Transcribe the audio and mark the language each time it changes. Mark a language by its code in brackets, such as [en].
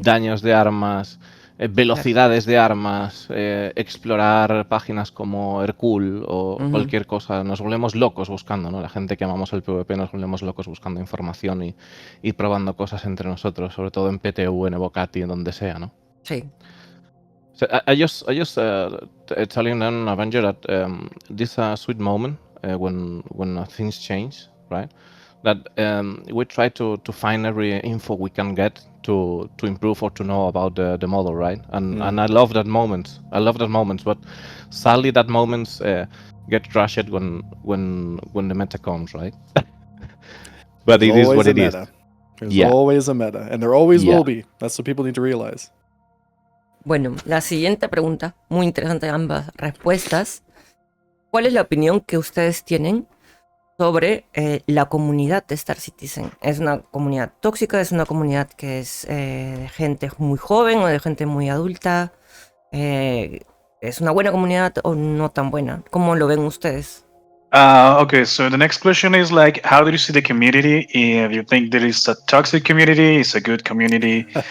[es] daños de armas, velocidades de armas, explorar páginas como Hercule o Ujú. cualquier cosa. Nos volvemos locos buscando, ¿no? La gente que amamos el PvP nos volvemos locos buscando información y probando cosas entre nosotros, sobre todo en PTU, en Evocati, en donde sea, ¿no? Sí. [en] So I just telling an Avenger that this sweet moment when things change, right? That we try to find every info we can get to improve or to know about the model, right? And I love that moment. I love that moment, but sadly that moments get crushed when the meta comes, right? But There's it is always what a it is. meta. There's Yeah. always a meta, and there always Yeah. will be. That's what people need to realize. [es] Bueno, la siguiente pregunta, muy interesante ambas respuestas. ¿Cuál es la opinión que ustedes tienen sobre la comunidad de Star Citizen? ¿Es una comunidad tóxica? ¿Es una comunidad que es de gente muy joven o de gente muy adulta? ¿Es una buena comunidad o no tan buena? ¿Cómo lo ven ustedes? [en] Okay, so the next question is like, how do you see the community? If you think that it's a toxic community, it's a good community.